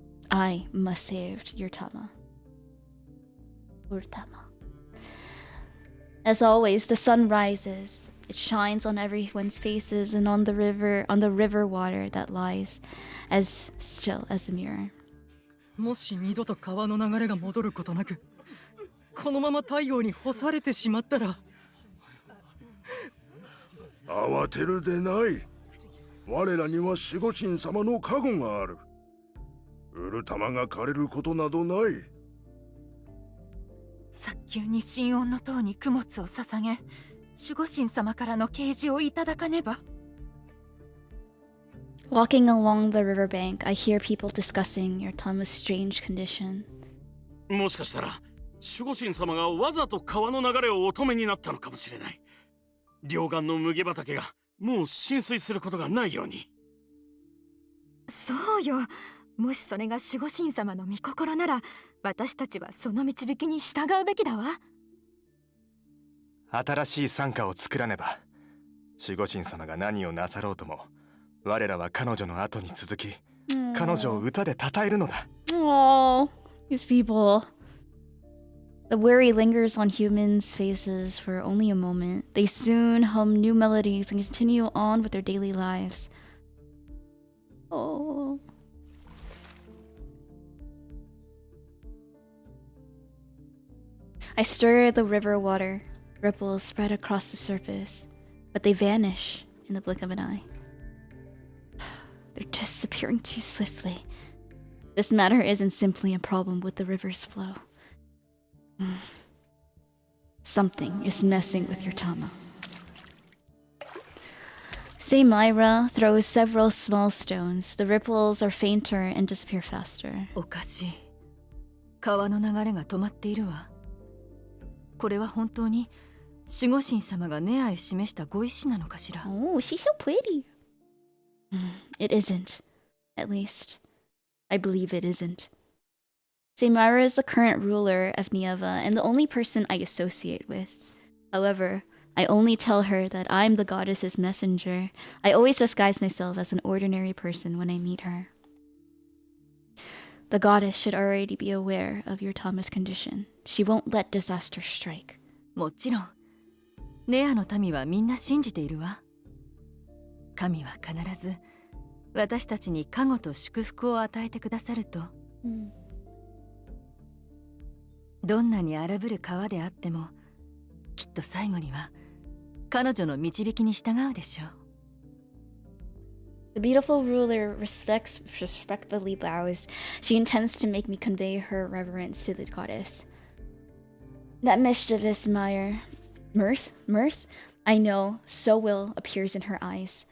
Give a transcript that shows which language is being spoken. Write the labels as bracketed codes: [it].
[en] I must save Yurtama. As always, the sun rises. It shines on everyone's faces and on the river water that lies as still as a mirror. [ja] もし二度と川の流れが戻ることなく、このまま太陽に干されてしまったら。慌てるでない。我らには守護神様の加護がある。ウルタマが枯れることなどない。早急に神恩の塔に供物を捧げ、守護神様からの啓示をいただかねば。 [en] Walking along the riverbank, I hear people discussing Yurtama's strange condition. [ja] もしかしたら守護神様がわざと川の流れをお止めになったのかもしれない。両岸の麦畑がもう浸水することがないように。そうよ。もしそれが守護神様の御心なら、私たちはその導きに従うべきだわ。新しい傘下を作らねば。守護神様が何をなさろうとも、我らは彼女の後に続き、彼女を歌で称えるのだ。 [en] Oh, these people. The worry lingers on humans' faces for only a moment. They soon hum new melodies and continue on with their daily lives. Oh. I stir the river water. Ripples spread across the surface, but they vanish in the blink of an eye. They're disappearing too swiftly. This matter isn't simply a problem with the river's flow. Something is messing with Yurtama. Zayne throws several small stones. The ripples are fainter and disappear faster. [ja] おかしい。川の流れが止まっているわ。これは本当に守護神様がネアへ示したご意志なのかしら。 [en] Oh, she's so pretty. It isn't. At least, I believe it isn't. Zayne is the current ruler of Nieva and the only person I associate with. However, I only tell her that I'm the goddess's messenger. I always disguise myself as an ordinary person when I meet her. The goddess should already be aware of Yutama's condition. She won't let disaster strike. [ja] もちろんネアの民はみんな信じているわ。神は必ず私たちに加護と祝福を与えてくださると。どんなに荒ぶる川であってもきっと最後には彼女の導きに従うでしょう。 [en] The beautiful ruler respectfully bows. She intends to make me convey her reverence to the goddess. That mischievous mirth, I know, so will appears in her eyes.